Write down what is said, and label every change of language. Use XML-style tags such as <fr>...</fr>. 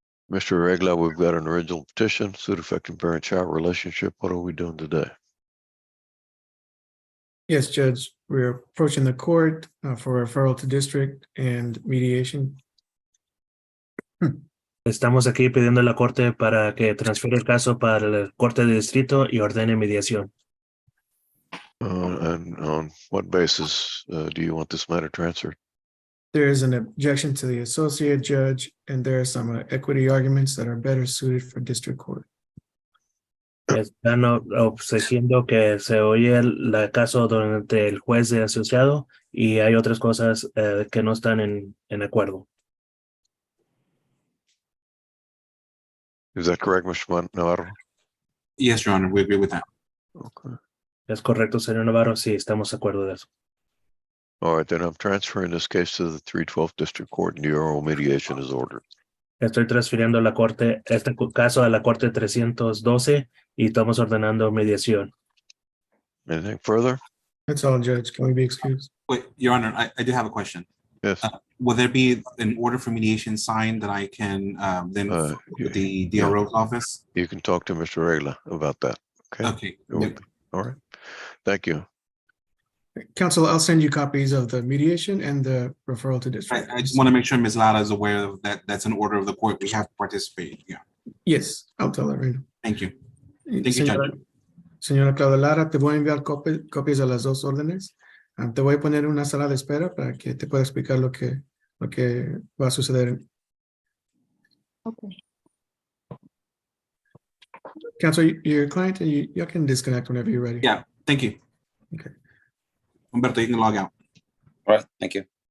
<en>Mr. Regla, we've got an original petition, suit affecting parent-child relationship. What are we doing today? Yes, Judge, we're approaching the court for referral to district and mediation.</en> <es>Estamos aquí pidiendo a la corte para que transfiera el caso para la corte de distrito y ordene mediación.</es> <en>And on what basis do you want this matter transferred? There is an objection to the associate judge, and there are some equity arguments that are better suited for district court.</en> <es>Están obsequiando que se oye el caso entre el juez y el asociado y hay otras cosas que no están en acuerdo.</es> <en>Is that correct, Mr. Navarro? Yes, Your Honor, we agree with that. Okay.</en> <es>¿Es correcto, señor Navarro? Sí, estamos de acuerdo de eso.</es> <en>All right, then I'm transferring this case to the 312th District Court and the oral mediation is ordered.</en> <es>Estoy transfiriendo la corte, este caso a la corte 312 y estamos ordenando mediación.</es> <en>Anything further? That's all, Judge. Can we be excused? Wait, Your Honor, I do have a question. Yes. Will there be an order for mediation signed that I can then Yeah. with the DRO's office? You can talk to Mr. Regla about that. Okay. Okay. It will be- All right. Thank you. Counsel, I'll send you copies of the mediation and the referral to district. I just want to make sure Ms. Lara is aware of that. That's an order of the court. We have to participate. Yeah. Yes, I'll tell her right now. Thank you. Thank you,</en> <es>Señora,</es> <en>Judge.</en> <es>señora Claudia Lara, te voy a enviar copias de las dos órdenes. Te voy a poner en una sala de espera para que te pueda explicar lo que va a suceder.</es> <en>Okay. Counsel, your client, you can disconnect whenever you're ready. Yeah, thank you. Okay. Humberto, you can log out. All right, thank you.</en>